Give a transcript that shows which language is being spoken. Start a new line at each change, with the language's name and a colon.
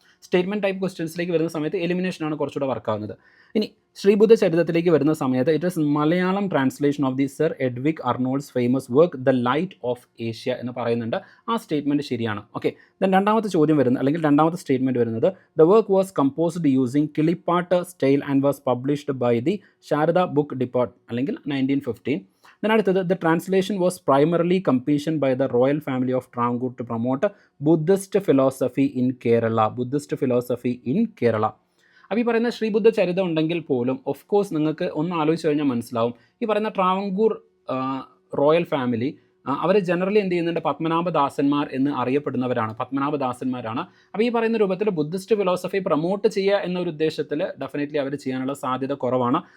Malayalam: Statement type ക്വസ്റ്റ്യൻസിലേക്ക് വരുന്ന സമയത്ത് എലിമിനേഷനാണ് കുറച്ചുകൂടെ വർക്കാവുന്നത്. ഇനി ശ്രീബുദ്ധ ചരിത്രത്തിലേക്ക് വരുന്ന സമയത്ത്
English: it is Malayalam translation of the sir Edwin Arnold's famous work the light of Asia
Malayalam: എന്ന് പറയുന്നുണ്ട്. ആ സ്റ്റേറ്റ്മെൻറ്റ് ശരിയാണ്.
English: then
Malayalam: രണ്ടാമത്തെ ചോദ്യം വരുന്നത്, അല്ലെങ്കിൽ രണ്ടാമത്തെ സ്റ്റേറ്റ്മെൻറ്റ് വരുന്നത്
English: The work was composed using kilippattu style and was published by the Sharada book depart, അല്ലെങ്കിൽ 1915. Then അടുത്തത് the translation was primarily commissioned by the royal family of Travancore to promote Buddhist philosophy in Kerala. Buddhist philosophy in Kerala.
Malayalam: അപ്പോൾ ഈ പറയുന്ന ശ്രീബുദ്ധ ചരിതം ഉണ്ടെങ്കിൽ പോലും of course നിങ്ങൾക്ക് ഒന്ന് ആലോചിച്ച് കഴിഞ്ഞാൽ മനസ്സിലാവും, ഈ പറയുന്ന ട്രാവങ്കൂർ റോയൽ ഫാമിലി അവർ ജനറലി എന്ത് ചെയ്യുന്നുണ്ട്, പത്മനാഭദാസന്മാർ എന്ന് അറിയപ്പെടുന്നവരാണ്, പത്മനാഭദാസന്മാരാണ്. അപ്പോൾ ഈ പറയുന്ന രൂപത്തിൽ ബുദ്ധിസ്റ്റ് ഫിലോസഫി പ്രൊമോട്ട് ചെയ്യുക എന്നൊരു ഉദ്ദേശത്തിൽ ഡെഫിനറ്റ്ലി അവർ ചെയ്യാനുള്ള സാധ്യത കുറവാണ്.